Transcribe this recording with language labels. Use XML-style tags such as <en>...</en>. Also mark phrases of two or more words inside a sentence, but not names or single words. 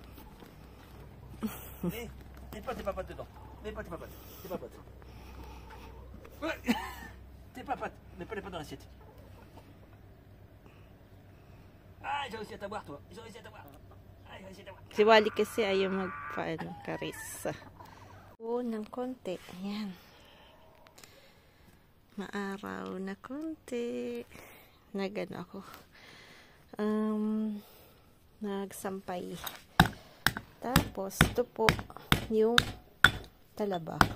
<fr>Mets pas tes papates dedans. Mets pas tes papates. Tes papates. Ouais. Tes papates. Mets pas les pattes dans l'assiette. Ah, j'ai réussi à t'avoir, toi. J'ai réussi à t'avoir. Ah, j'ai réussi à t'avoir.</fr> <tl>Si Wally kasi ayaw magpa-karis. Oo, ng konti. Ayan. Maaraw na konti. Nagano ako. Nagsampay. Tapos, ito po yung talaba.</tl>